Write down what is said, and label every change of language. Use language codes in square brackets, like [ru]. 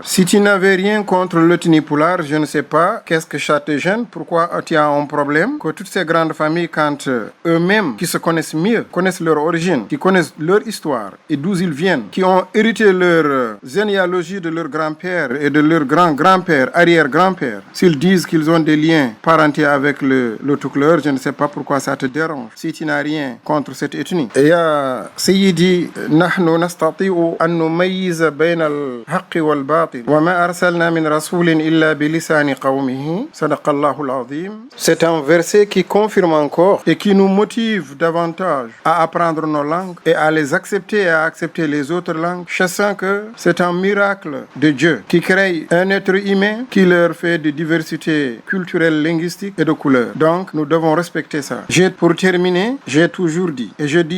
[fr] Si tu n'avais rien contre l'ethnie Pulaar, je ne sais pas qu'est-ce que ça te gêne, pourquoi tu as un problème, que toutes ces grandes familles, quand eux-mêmes, qui se connaissent mieux, connaissent leur origine, qui connaissent leur histoire et d'où ils viennent, qui ont hérité leur généalogie de leur grand-père et de leur grand-grand-père, arrière-grand-père, s'ils disent qu'ils ont des liens parentés avec le Toucouleur, je ne sais pas pourquoi ça te dérange. Si tu n'as rien contre cette ethnie. [ar] يا سيدي نحن نستطيع أن نميز بين الحق والباطل وما أرسلنا من رسول إلا بلسان قومه صدق الله العظيم. [fr] C'est un verset qui confirme encore et qui nous motive davantage à apprendre nos langues et à les accepter et à accepter les autres langues, sachant que c'est un miracle de Dieu qui crée un être humain qui leur fait de diversité culturelle, linguistique et de couleurs. Donc nous devons respecter ça. Pour terminer, j'ai toujours dit et je dis